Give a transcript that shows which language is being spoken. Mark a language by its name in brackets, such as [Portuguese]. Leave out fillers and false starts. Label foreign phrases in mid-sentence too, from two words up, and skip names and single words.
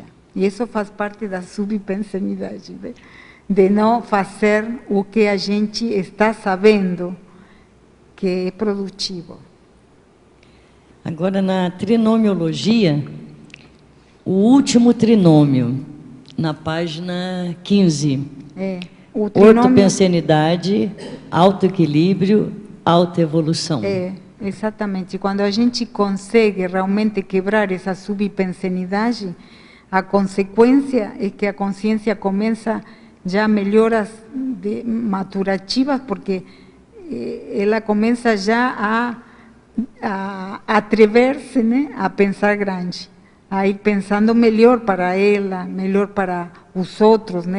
[Portuguese] E isso faz parte da subpensanidade, né? De não fazer o que a gente está sabendo que é produtivo. Agora, na trinomiologia, o último trinômio, na página 15. O trinômio... Ortopensenidade, autoequilíbrio, autoevolução. Exatamente. Quando a gente consegue realmente quebrar essa subpensenidade, a consequência é que a consciência começa já melhoras maturativas, porque ela começa já a atrever-se, né, a pensar grande, a ir pensando melhor para ela, melhor para os outros, né?